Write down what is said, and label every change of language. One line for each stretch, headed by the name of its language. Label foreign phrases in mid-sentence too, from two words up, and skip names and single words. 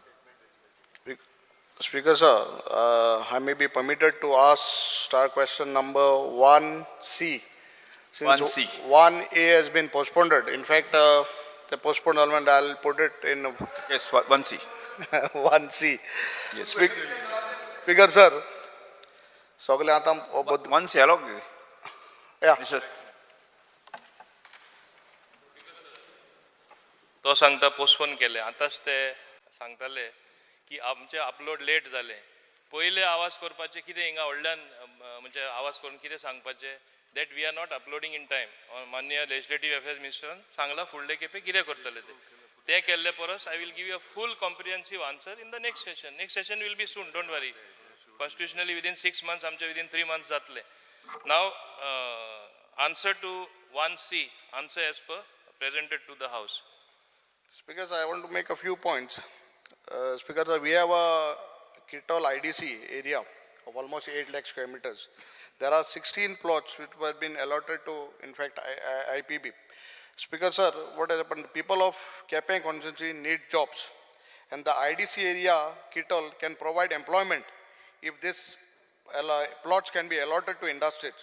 English: Speaker sir, I may be permitted to ask star question number 1C. Since 1C. 1A has been postponed. In fact, the postponed element, I'll put it in Yes, 1C. 1C. Yes. Speaker sir,
Konkani: सगळे आता
English: 1C hello. Yeah. Sir.
Konkani: तो सांगता पोस्टपोन केले. आतांच ते सांगताले की आमचे अपलोड लेट जाले. पयले आवाज करपाचे कितें हिंगा व्हडल्यान म्हणजे आवाज करून कितें सांगपाचें
English: that we are not uploading in time.
Konkani: माननीय
English: legislative affairs
Konkani: मिनिस्टरान सांगला फुडले खेपे कितें करतले ते केल्ले परस
English: I will give you a full comprehensive answer in the next session. next session will be soon, don't worry. constitutionally within 6 months, आमचे within 3 months जातले. now answer to 1C, answer as per presented to the house. Speaker sir, I want to make a few points. Speaker sir, we have a Kitol IDC area of almost 8 lakh square meters. There are 16 plots which have been allotted to, in fact, IPB. Speaker sir, what has happened? People of Kepeng constituency need jobs, and the IDC area, Kitol, can provide employment if this plots can be allotted to industries.